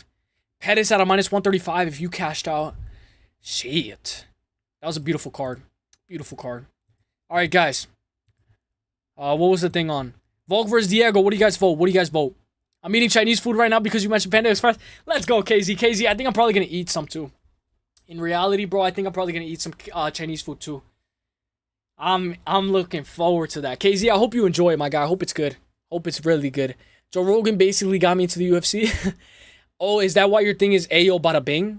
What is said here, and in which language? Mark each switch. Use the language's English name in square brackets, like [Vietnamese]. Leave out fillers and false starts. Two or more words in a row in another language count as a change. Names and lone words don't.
[English] Pettis at a minus 135 if you cashed out. Shit. That was a beautiful card. Beautiful card. All right, guys. What was the thing on? Volk versus Diego. What do you guys vote? What do you guys vote? I'm eating Chinese food right now because you mentioned Panda Express. Let's go, KZ. KZ, I think I'm probably going to eat some too. In reality, bro, I think I'm probably going to eat some Chinese food too. I'm looking forward to that. KZ, I hope you enjoy it, my guy. I hope it's good. Hope it's really good. Joe Rogan basically got me into the UFC. Oh, is that why your thing is Ayo Bada Bing?